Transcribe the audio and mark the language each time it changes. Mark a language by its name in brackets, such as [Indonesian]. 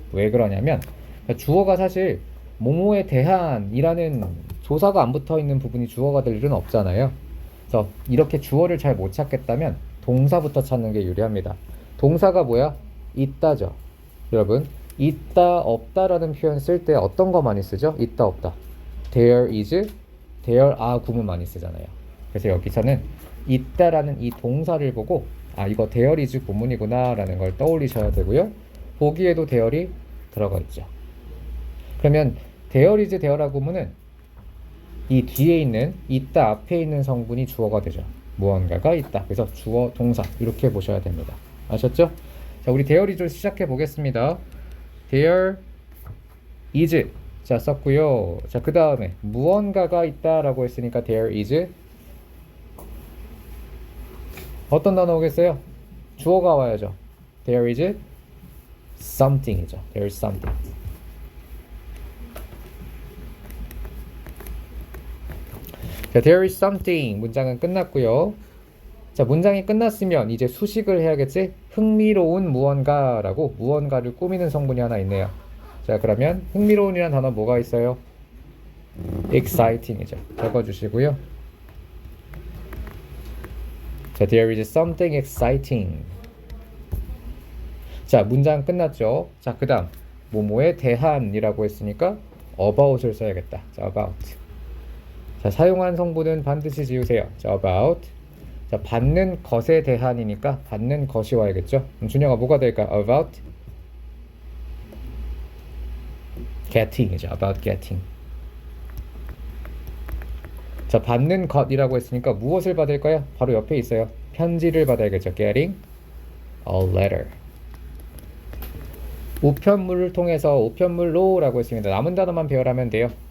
[Korean] 왜 그러냐면 주어가 사실 뭐뭐에 대한이라는 조사가 안 붙어 있는 부분이 주어가 될 일은 없잖아요. 그래서 이렇게 주어를 잘 못 찾겠다면 동사부터 찾는 게 유리합니다. 동사가 뭐야? 있다죠. 여러분, 있다, 없다라는 표현 쓸 때 어떤 거 많이 쓰죠? 있다, 없다. [English] There is, there are [Korean] 구문 많이 쓰잖아요. 그래서 여기서는 있다라는 이 동사를 보고 아, 이거 [English] there is [Korean] 구문이구나 라는 걸 떠올리셔야 되고요. 보기에도 there이 들어가 있죠. 그러면 [English] there is, there are [Korean] 구문은 이 뒤에 있는 있다 앞에 있는 성분이 주어가 되죠. 무언가가 있다. 그래서 주어, 동사 이렇게 보셔야 됩니다. 아셨죠? 자, 우리 [English] there is [Korean] 를 시작해 보겠습니다. [English] There is. 자, 썼고요. [Korean] 자, 그 다음에 무언가가 있다라고 했으니까 [English] there is [Korean] 어떤 단어 오겠어요? 주어가 와야죠. [English] There is something이죠. There is something. [Korean] 자, [English] there is something [Korean] 문장은 끝났고요. 자, 문장이 끝났으면 이제 수식을 해야겠지? 흥미로운 무언가라고 무언가를 꾸미는 성분이 하나 있네요. 자, 그러면 흥미로운이라는 단어 뭐가 있어요? exciting이죠. 적어주시고요. [English] 자, there is something exciting. [Korean] 자, 문장 끝났죠. 자, 그 다음 뭐뭐에 대한이라고 했으니까 about을 써야겠다. 자, about. 자, 사용한 성분은 반드시 지우세요. 자, about. 자, 받는 것에 대한이니까 받는 것이 와야겠죠. 그럼 준영아 뭐가 될까? [English] about getting이죠. about getting. [Korean] 자, 받는 것이라고 했으니까 무엇을 받을까요? 바로 옆에 있어요. 편지를 받아야겠죠. [English] getting a letter. [Korean] 우편물을 통해서 우편물로 라고 했습니다. 남은 단어만 배열하면 돼요.